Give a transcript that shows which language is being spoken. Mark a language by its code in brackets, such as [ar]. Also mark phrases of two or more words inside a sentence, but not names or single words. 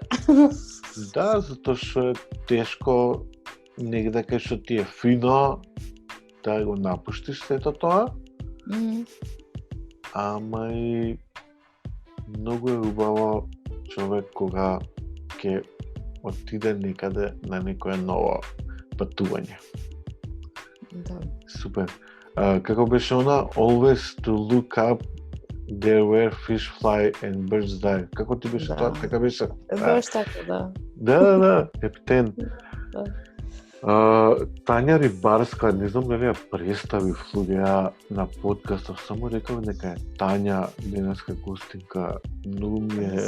[mk] Да, затоа што е тешко негде кај што ти е фино да го напуштиш сето тоа, ама и многу е убаво човек кога ќе отиде некаде на некоја ново патување. Да. Супер. Како беше она? [en] Always to look up there where fish fly and birds die. [mk] Како ти беше тоа? Така беше? Баш така, да. Да, ептен. Тања Рибарска, не знам дали ја представив луѓе на подкастов, само рекав дека е Тања денеска гостинка. Многу ми е...